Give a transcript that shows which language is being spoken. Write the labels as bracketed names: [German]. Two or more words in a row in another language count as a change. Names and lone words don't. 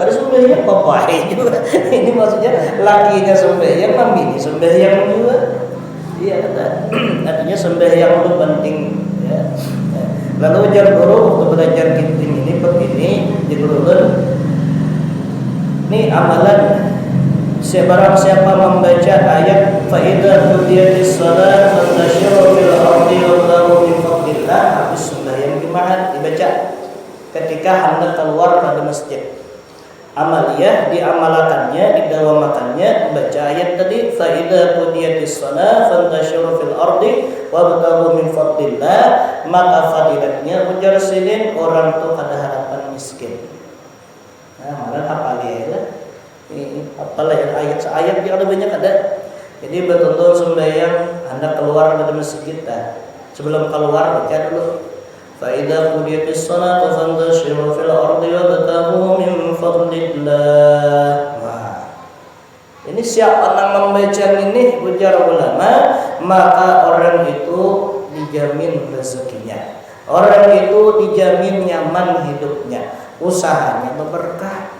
[Banjar] Kada sembahyang papai juga. Ini maksudnya lakinya sembahyang, mami sembahyang juga. Iya kata. Artinya sembahyang itu penting ya. Lalu ujar guru waktu belajar kitab ini begini digurulun. [Indonesian] Ini amalan barang siapa membaca ayat [Arabic] فإذا قضيت الصلاة فانتشروا في الأرض وابتغوا من فضل الله, [Indonesian] habis sembahyang Jumat dibaca ketika hendak keluar pada masjid. [Banjar] Amaliyah diamalakannya, didawamakannya baca ayat tadi [Arabic] فإذا قضيت الصلاة فانتشروا في الأرض وابتغوا من فضل الله, [Banjar] maka fadilatnya ujar silin orang tu kada harapan miskin. Nah, malah apa dia lah. [Indonesian] Ini apalah ayat yang ada banyak ada. Jadi betul-betul sembahyang hendak keluar dari masjid kita. Sebelum keluar baca dulu. [Arabic] فإذا قضيت الصلاة فانتشروا في الأرض وابتغوا من فضل الله. [Indonesian] Nah, ini siapa yang membaca ini ujar ulama, maka orang itu dijamin rezekinya. Orang itu dijamin nyaman hidupnya, usahanya berberkah.